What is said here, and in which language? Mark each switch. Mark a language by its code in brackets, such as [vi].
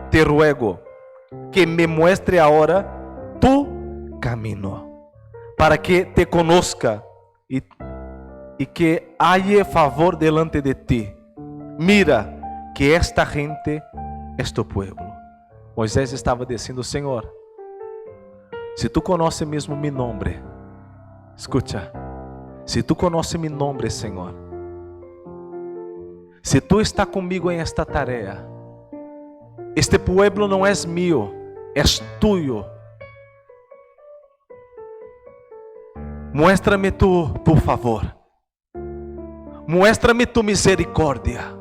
[es] Te ruego que me muestre ahora tu camino, para que te conozca y que halle favor delante de ti. Mira que esta gente es tu pueblo. [pt] Moisés estava dizendo: Senhor, [es] se tu conoces mesmo mi nombre, escucha, [pt] se tu conoces mi nombre, Senhor, se tu está comigo em esta tarefa, este pueblo não é mío, é tuyo. [es] Muéstrame tu favor, muéstrame tu misericórdia.